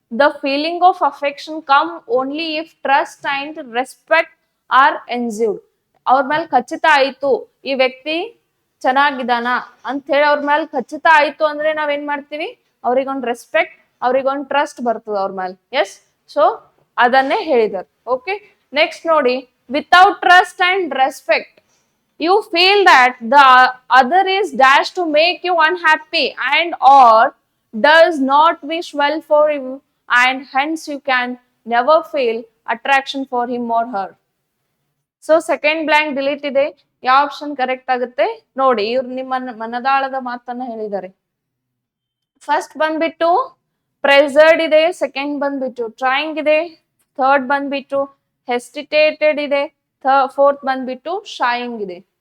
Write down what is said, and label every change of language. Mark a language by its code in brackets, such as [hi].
[en] The feeling of affection come only if trust and respect are ensured. [kn] ಅವ್ರ ಮೇಲೆ ಖಚಿತ ಆಯ್ತು ಈ ವ್ಯಕ್ತಿ ಚೆನ್ನಾಗಿದ್ದಾನ ಅಂತ ಹೇಳಿ ಅವ್ರ ಮೇಲೆ ಖಚಿತ ಆಯ್ತು ಅಂದ್ರೆ ನಾವೇನ್ ಮಾಡ್ತೀವಿ? ಅವ್ರಿಗೊಂದು ರೆಸ್ಪೆಕ್ಟ್, ಅವ್ರಿಗೊಂದು ಟ್ರಸ್ಟ್ ಬರ್ತದೆ ಅವ್ರ ಮೇಲೆ. ಎಸ್, ಸೊ ಅದನ್ನೇ ಹೇಳಿದಾರೆ. ಓಕೆ, ನೆಕ್ಸ್ಟ್ ನೋಡಿ. [en] Without trust and respect you feel that the other is dash to make you unhappy and or does not wish well for you, and hence you can never feel attraction for him or her. [kn] So second blank delete ಇದೆ. ಯಾವ option correct ಆಗುತ್ತೆ ನೋಡಿ. ಇವ್ರು ನಿಮ್ಮ ಮನದಾಳದ ಮಾತನ್ನ ಹೇಳಿದ್ದಾರೆ. First ಬಂದ್ಬಿಟ್ಟು ಪ್ರೆಸರ್ಡ್ ಇದೆ, ಸೆಕೆಂಡ್ ಬಂದ್ಬಿಟ್ಟು ಟ್ರೈಂಗ್ ಇದೆ, ಥರ್ಡ್ ಬಂದ್ಬಿಟ್ಟು ಹೆಸ್ಟಿಟೇಟೆಡ್ ಇದೆ, ಫೋರ್ತ್ ಬಂದ್ಬಿಟ್ಟು ಶಾಯಿಂಗ್ ಇದೆ.